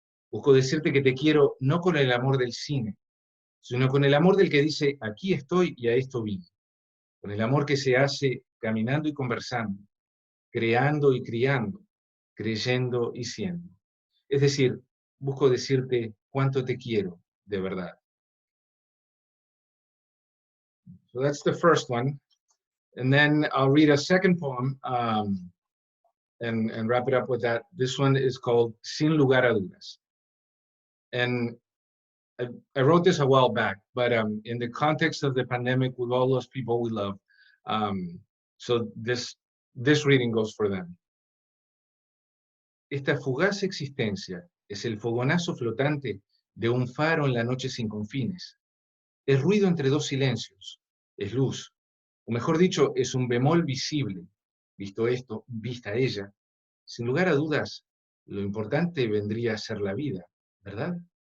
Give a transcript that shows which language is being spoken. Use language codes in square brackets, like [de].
[es] Busco decirte que te quiero no con el amor del cine, sino con el amor del que dice, aquí estoy y a esto vine, con el amor que se hace caminando y conversando, creando y criando, creyendo y siendo. Es decir, busco decirte cuánto te quiero de verdad. [en] So that's the first one. And then I'll read a second poem and wrap it up with that. This one is called Sin Lugar a Dudas. And I wrote this a while back, but in the context of the pandemic with all those people we love, so this reading goes for them. [es] Esta fugaz existencia es el fogonazo flotante de un faro en la noche sin confines. Es ruido entre dos silencios, es luz, o mejor dicho, es un bemol visible. Visto esto, vista ella, sin lugar a dudas, lo importante vendría a ser la vida, ¿verdad?